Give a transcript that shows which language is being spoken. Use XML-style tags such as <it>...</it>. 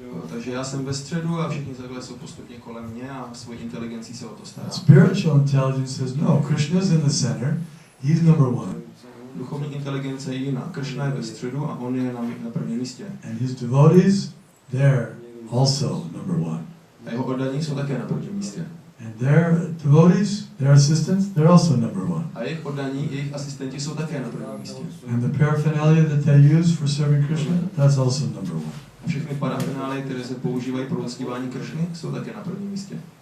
<cs>Takže já jsem ve středu a všichni takhle jsou postupně kolem mě a svojí inteligencí se o to stará.</cs> <en>Spiritual intelligence says, no, Krishna's in the center, he's number one.</en> <cs>Duchovní inteligence je jiná. Kršna je ve středu a on je na prvním místě.</cs> <en>And his devotees, they're also number one.</en> <cs>A jeho oddaní jsou také na prvním místě.</cs> <en>And their devotees, their assistants, they're also number one.</en> <cs>A jejich oddaní, jejich asistenti jsou také na prvním místě.</cs> <en>And the paraphernalia that they use for serving Krishna, that's also number one.</en> <cs>A všechny parafenály, které se používají pro uctívání Kršny, jsou také na prvním místě.</cs>